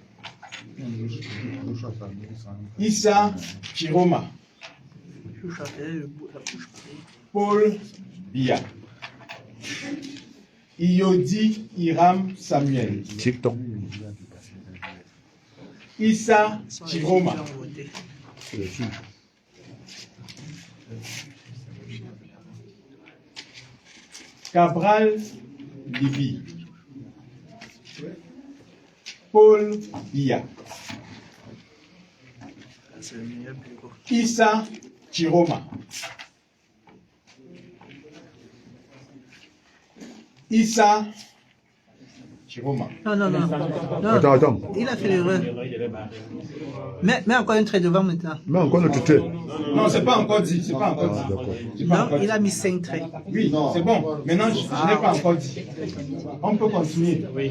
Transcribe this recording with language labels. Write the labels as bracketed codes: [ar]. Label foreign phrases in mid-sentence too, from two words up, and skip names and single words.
[fr] Issa Chiroma. Paul Biya. Iyodi Hiram Samuel. TikTok. Issa Chiroma. C'est les filles. Cabral Libi. Paul Biya. c'est le meilleur bureau. Issa Chiroma. Issa Chiroma. Non, non, non. Non. Attends. Il a fait l'erreur. Mets encore un trait devant maintenant. Mais encore notre trait. Non, c'est pas encore dit. C'est pas encore dit. D'accord. C'est pas Non, encore dit. il a mis 5 traits. Oui, c'est bon. Maintenant, je n'ai pas encore dit. On peut continuer.